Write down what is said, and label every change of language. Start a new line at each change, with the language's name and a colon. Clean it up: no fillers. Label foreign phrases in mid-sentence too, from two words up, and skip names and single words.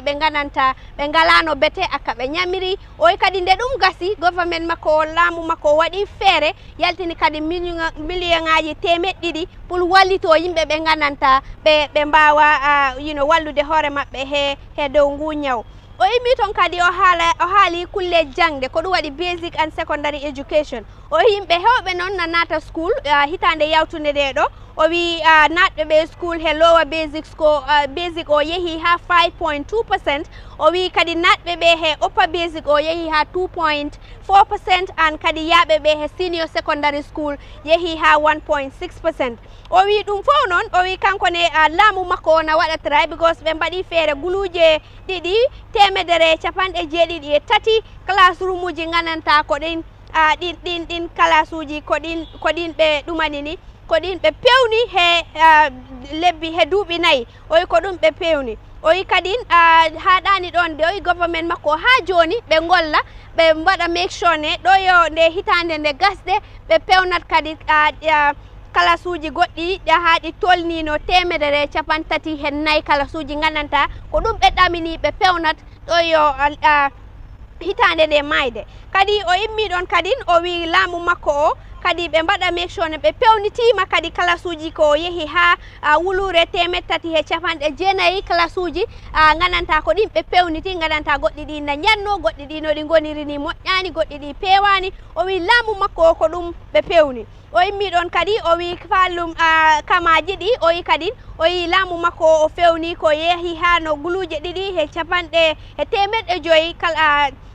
Fula: ɓe gananta ɓe ngalano bete akka ɓe ñamiri o wi kadi nde ɗum gasi government makko laamu makko waɗi feere yaltini kadi million ngaji temeɗɗe 2 pour wallito yimɓe ɓe gananta ɓe mbawa wallude hoore maɓɓe he dow ngu ñaw o immi toon kadi o haali kulle jangde ko ɗum waɗi
English: basic and secondary education
Fula: o yimɓe hewɓe noon na naata school hitande yawtude nde ɗo o wi natɓe ɓe school he
English: lower basic
Fula: o yeehi ha 5.2%. o wi kadi natɓe ɓe he
English: upper basic
Fula: o yeehi ha 2.4% and kadi yaaɓe ɓe he
English: senior secondary school
Fula: yeehi ha 1.6%. o wi ɗum fof noon o wi kankone laamu makko o na waɗa try because ɓe mbaɗi feere guluje ɗiɗi temedere capanɗe jeeɗiɗi e tati classroom uji gananta ko ɗin classe uji ko ɗin ɓe ɗumani ni ko ɗin ɓe pewni he lebbi he duuɓi 4 o wi ko ɗum ɓe pewni o wi kadi ha ɗani ɗon nde o wi government makko ha joni ɓe golla ɓe mbaɗa
English: make sure
Fula: ne ɗo yo nde hitande nde gasɗe ɓe pewnat kadi classe uji goɗɗi ha ɗi tolnino temedere capantati hen 4 classe uji gananta ko ɗum ɓe ɗamini ɓe pewnat ɗo yo hitande nde mayde kadi o immi ɗon kadi o wi laamu makko o kadi ɓe mbaɗa
English: make sure
Fula: ne ɓe pewnitima kadi classe uji ko yeehi ha wulure 3 he capanɗe jeenayyi classe uji gananta ko ɗin ɓe pewniti gananta goɗɗi ɗi na ñanno goɗɗi ɗi no ɗi goniri ni moƴƴani goɗɗi ɗi pewani o wi laamu makko o ko ɗum ɓe pewni o immi ɗon kadi o wi fallum kamaji ɗi o wi kadi o wi laamu makko o fewni ko yeehi ha no guluje ɗiɗi he capanɗe he 500 kala